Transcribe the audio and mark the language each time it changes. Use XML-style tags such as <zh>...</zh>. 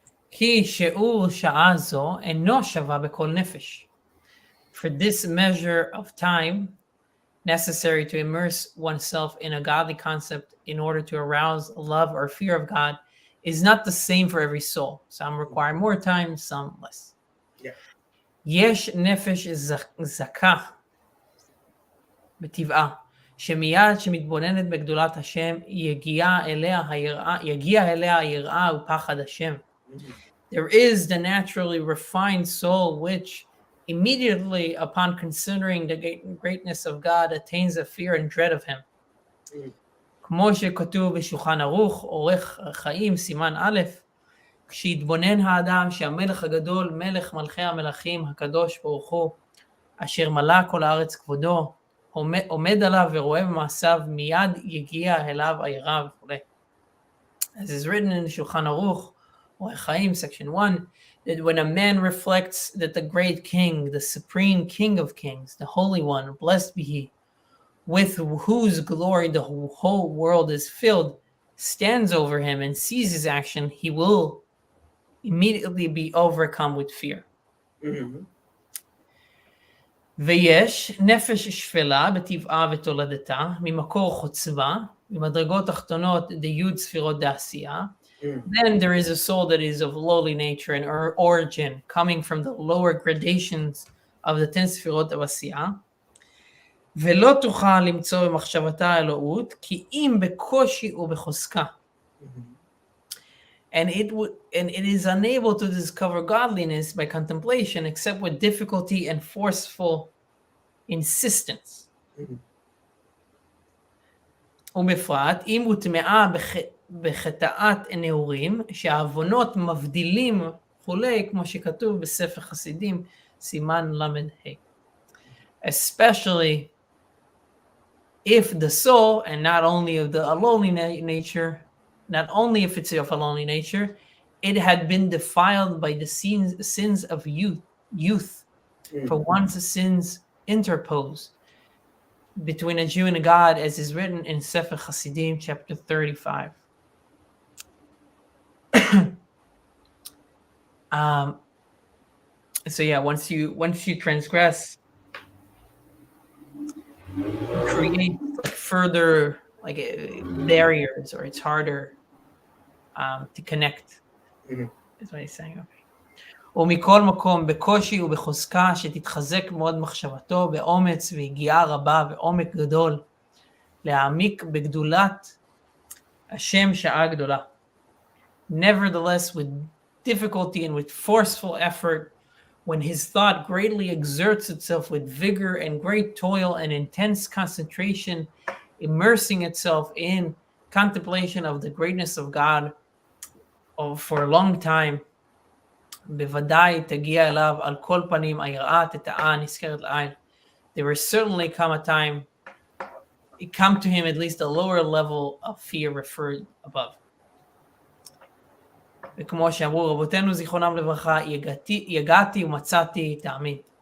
<he>כי שיעור שעה זו אינו שווה בכל נפש.</he> <en>For this measure of time necessary to immerse oneself in a godly concept in order to arouse love or fear of God is not the same for every soul. Some require more time, some less. Yeah.</en> <he>יש נפש זכה בטבעה, שמיד שמתבוננת בגדולת השם, יגיע אליה היראה ופחד השם.</he> <en>There is the naturally refined soul which immediately upon considering the greatness of God attains a fear and dread of him.</en> <he>כמו שכתוב בשולחן ערוך, אורך חיים, סימן א', כשיתבונן האדם שהמלך הגדול, מלך מלכי המלכים, הקדוש ברוך הוא, אשר מלא כל הארץ כבודו, עומד עליו ורואה במעשיו, מיד יגיע אליו היראה וכו'.</he> <en>As is written in Shulchan Aruch, or Chaim, section 1, that when a man reflects that the great king, the supreme king of kings, the holy one, blessed be he, with whose glory the whole world is filled, stands over him and sees his action, he will immediately be overcome with fear.</en> <he>ויש נפש שפלה בטבעה ותולדתה, ממקור חוצבה, ממדרגות תחתונות דיוד ספירות דעשייה.</he> <en>Then there is a soul that is of lowly nature and origin, coming from the lower gradations of the 10 ספירות of עשייה.</en> <he>ולא תוכל למצוא במחשבתה אלוהות, כי אם בקושי ובחוזקה.</he> <en>And it is unable to discover godliness by contemplation except with difficulty and forceful insistence.</en> <he>ובפרט, אם הוטמעה בחטאת נעורים, שהעוונות מבדילים וכולי, כמו שכתוב בספר חסידים, סימן ל"ה.</he> <en>Especially if the soul, and not only of the lowly nature, not only if it's of a lonely nature, it had been defiled by the sins of youth. For once the sins interpose between a Jew and a God, as is written in Sefer Hasidim, chapter 35. So yeah, once you transgress, you create further barriers, or it's harder to connect. That's what he's saying. Okay.</en> <he>ומכל מקום, בקושי ובחוזקה, שתתחזק מאוד מחשבתו, באומץ והגיעה רבה ועומק גדול, להעמיק בגדולת השם שעה גדולה.</he> <en>Nevertheless, with difficulty and with forceful effort, when his thought greatly exerts itself with vigor and great toil and intense concentration, immersing itself in contemplation of the greatness of God for a long time,</en> <he>בוודאי תגיע אליו על כל פנים היראה תתאה נזכרת לעין.</he> <en>There will certainly come to him at least a lower level of fear referred above.</en> <he>וכמו שאמרו רבותינו זיכרונם לברכה, יגעתי ומצאתי תאמין.</he>